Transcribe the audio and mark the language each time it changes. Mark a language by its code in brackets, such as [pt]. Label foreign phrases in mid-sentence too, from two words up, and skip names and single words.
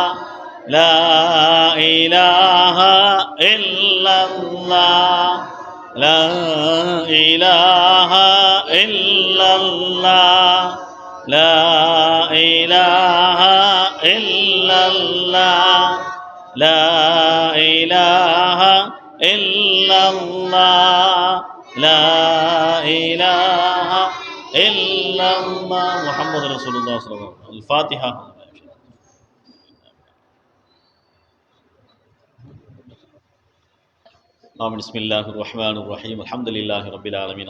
[ar] لا إله إلا الله، لا إله إلا الله، لا إله إلا الله، لا إله إلا الله، لا إله إلا الله. محمد رسول الله صلى الله عليه وسلم. Al-Fatiha. بسم الله الرحمن الرحيم. الحمد لله رب العالمين.